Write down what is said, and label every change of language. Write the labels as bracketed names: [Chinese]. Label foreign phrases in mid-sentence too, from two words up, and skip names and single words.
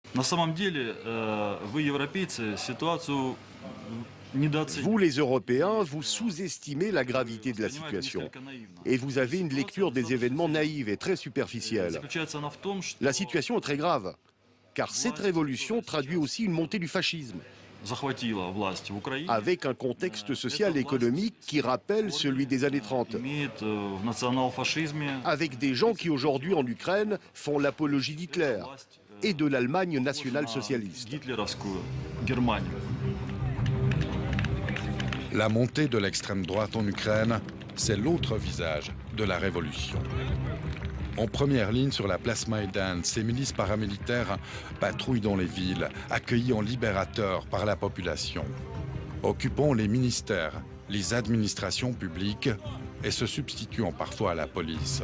[Russian] На самом деле, вы, европейцы, ситуацию [French] Vous, [Russian] недооцениваете. [French] les Européens, vous sous-estimez la gravité de la [Russian] Воспринимаете [French] situation. [Russian] несколько наивно. [French] Et vous avez une [Russian] Ситуация [French] lecture des événements [Russian] достаточно [French] naïve et très [Russian] серьезная. [French] superficielle. [Russian] Заключается она в том, что [French] La situation est très grave, car cette [Russian] власть, [French] révolution [Russian] которая [French] traduit [Russian] сейчас [French] aussi une montée du fascisme, [Russian] захватила власть в Украине, [French] avec un contexte social [Russian] эта [French] et économique [Russian] власть [French] qui rappelle [Russian] корни, [French] celui des années 30, [Russian] имеет в национал-фашизме. [French] avec des gens qui aujourd'hui en Ukraine font l'apologie d'Hitler [Russian] Эта власть, [French] et de l'Allemagne [Russian] похожа на [French] nationale-socialiste. [Russian] гитлеровскую Германию. [French] La montée de l'extrême droite en Ukraine, c'est l'autre visage de la révolution. En première ligne sur la place Maïdan, ces milices paramilitaires patrouillent dans les villes, accueillis en libérateurs par la population, occupant les ministères, les administrations publiques et se substituant parfois à la police.